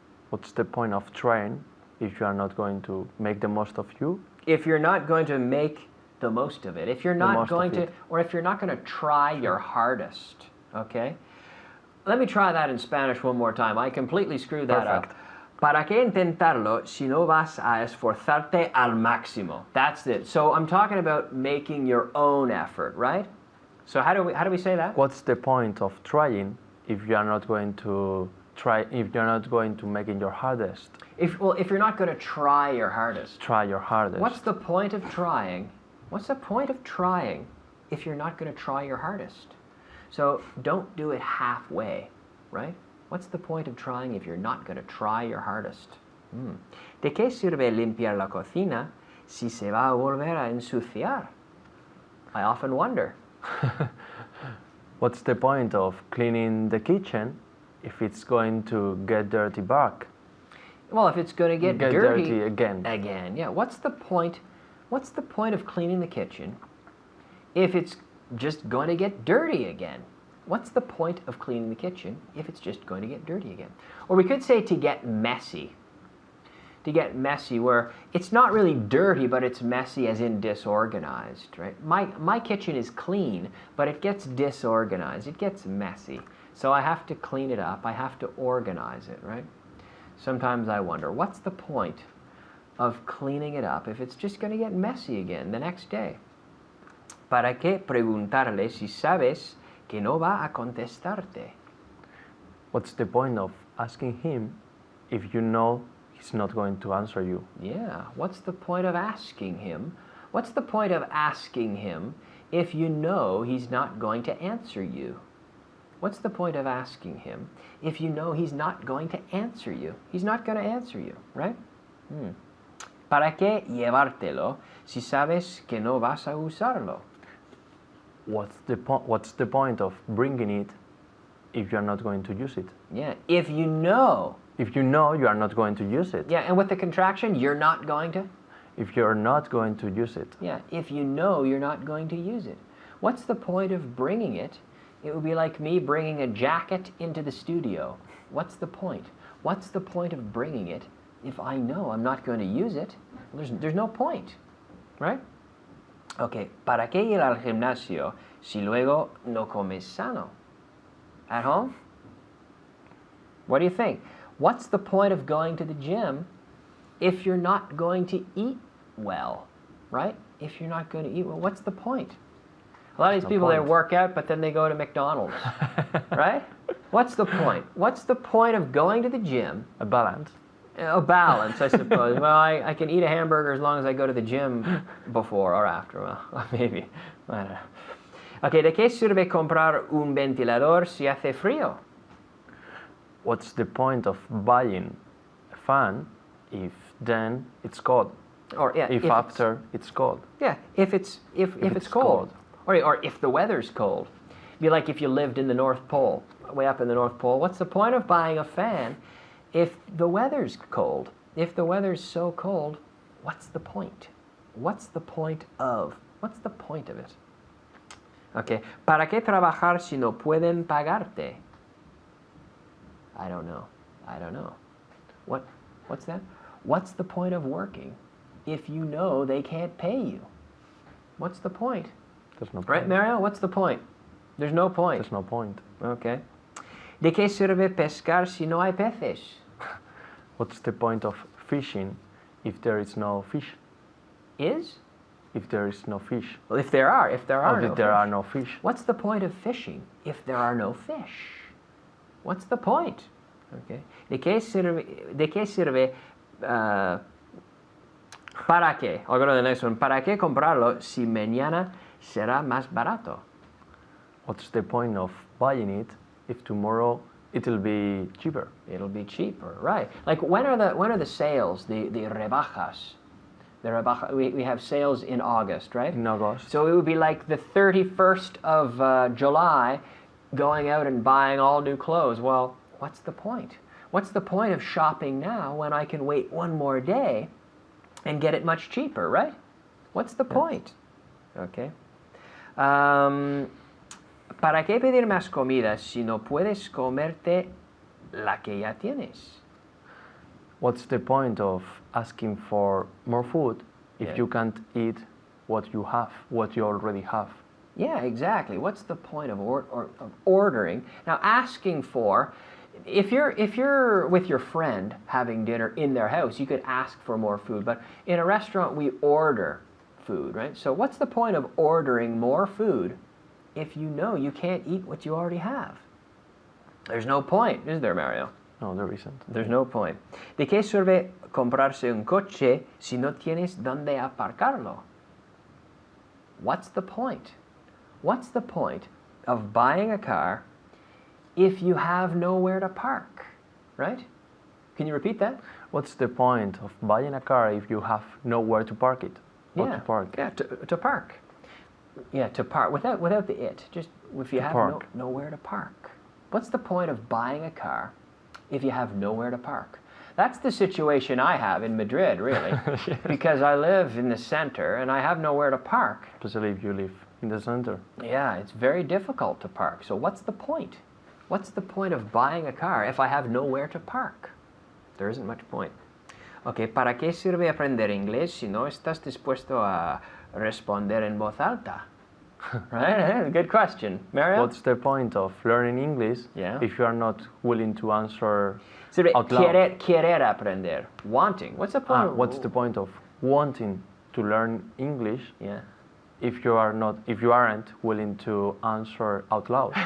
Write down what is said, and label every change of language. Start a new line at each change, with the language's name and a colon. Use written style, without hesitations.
English: What's the point of trying if you are not going to make the most of you? If you're not going to make the most of it, if you're not most of going to, it. or if you're not going to try your hardest, okay? Let me try that in Spanish one more time. I completely screwed that Perfect. up.
Spanish: ¿Para qué intentarlo si no vas a esforzarte al máximo?
English: That's it. So I'm talking about making your own effort, right? So how do we say that? What's the point of trying if you are not going to try? If you're not going to make it your hardest, If you're not going to try your hardest. try your hardest. What's the point of trying? What's the point of trying if you're not going to try your hardest? So don't do it halfway, right? What's the point of trying if you're not going to try your hardest?
Spanish: ¿De qué sirve limpiar la cocina si se va a volver a ensuciar?
English: I often wonder. What's the point of cleaning the kitchen if it's going to get dirty back? Well, if it's going to get dirty again. Again, yeah. What's the point? What's the point of cleaning the kitchen if it's just going to get dirty again? What's the point of cleaning the kitchen if it's just going to get dirty again? Or we could say to get messy. To get messy, where it's not really dirty, but it's messy as in disorganized, right? My kitchen is clean, but it gets disorganized. It gets messy. So I have to clean it up. I have to organize it, right? Sometimes I wonder, what's the point of cleaning it up if it's just going to get messy again the next day?
Spanish: ¿Para qué preguntarle si sabes que no va a contestarte?
English: What's the point of asking him if you know he's not going to answer you? Yeah, what's the point of asking him? What's the point of asking him if you know he's not going to answer you? What's the point of asking him if you know he's not going to answer you? He's not going to answer you, right?
Spanish: ¿Para qué llevártelo si sabes que no vas a usarlo?
English: What's the point of bringing it if you're not going to use it? Yeah, if you know. If you know you are not going to use it. Yeah, and with the contraction, you're not going to? If you're not going to use it. Yeah, if you know you're not going to use it. What's the point of bringing it? It would be like me bringing a jacket into the studio. What's the point? What's the point of bringing it if I know I'm not going to use it? There's no point, right? Okay,
Spanish: ¿para qué ir al gimnasio si luego no comes sano?
English: At home? What do you think? What's the point of going to the gym if you're not going to eat well, right? If you're not going to eat well, what's the point? A lot of these people, they work out, but then they go to McDonald's, right? What's the point? What's the point of going to the gym? A balance. A balance, I suppose. Well, I can eat a hamburger as long as I go to the gym before or after. Well, maybe. I don't know.
Spanish: Okay, ¿de qué sirve comprar un ventilador si hace frío?
English: What's the point of buying a fan if then it's cold? Or yeah, if after it's cold. Yeah, if it's cold. Or if the weather's cold. Be like if you lived in the North Pole, way up in the North Pole. What's the point of buying a fan if the weather's cold? If the weather's so cold, what's the point? What's the point of? What's the point of it? Okay.
Spanish: ¿Para qué trabajar si no pueden pagarte?
English: I don't know. I don't know. What's that? What's the point of working if you know they can't pay you? What's the point? There's no point. Right, Mario? What's the point? There's no point. There's no point. Okay.
Spanish: ¿De qué sirve pescar si no hay peces?
English: What's the point of fishing if there is no fish? If there is no fish. Well, if there are no fish. What's the point of fishing if there are no fish? What's the point? Okay.
Spanish: ¿De qué sirve ¿para qué?
English: I'll go to the next one.
Spanish: ¿Para qué comprarlo si mañana será más barato?
English: What's the point of buying it if tomorrow it'll be cheaper? It'll be cheaper, right? Like when are the sales, the rebajas? We have sales in August, right? In August. So it would be like the 31st of July, going out and buying all new clothes. Well, what's the point? What's the point of shopping now when I can wait one more day and get it much cheaper, right? What's the point? Okay.
Spanish: ¿Para qué pedir más comida si no puedes comerte la que ya tienes.
English: What's the point of asking for more food if Yeah. you can't eat what you have, what you already have? Yeah, exactly. What's the point of ordering? Now, asking for, if you're with your friend having dinner in their house, you could ask for more food. But in a restaurant, we order food, right? So what's the point of ordering more food if you know you can't eat what you already have? There's no point, is there, Mario? No, there isn't. There's no point.
Spanish: ¿De qué sirve comprarse un coche si no tienes dónde aparcarlo?
English: What's the point? What's the point of buying a car if you have nowhere to park, right? Can you repeat that? What's the point of buying a car if you have nowhere to park it? Or to park? Yeah, to park. Yeah, to park without the it. Just if you have park. nowhere to park. What's the point of buying a car if you have nowhere to park? That's the situation I have in Madrid, really, because I live in the center and I have nowhere to park. Especially if you live in the center. Yeah, it's very difficult to park. So what's the point? What's the point of buying a car if I have nowhere to park? There isn't much point.
Spanish: Okay, ¿para qué sirve aprender inglés si no estás dispuesto a responder en voz alta?
English: Right? Good question. Mario? What's the point of learning English Yeah. if you are not willing to answer
Spanish: Sirve
English: out loud?
Spanish: querer aprender.
English: Wanting. What's the point? What's the point of wanting to learn English Yeah. if you aren't willing to answer out loud?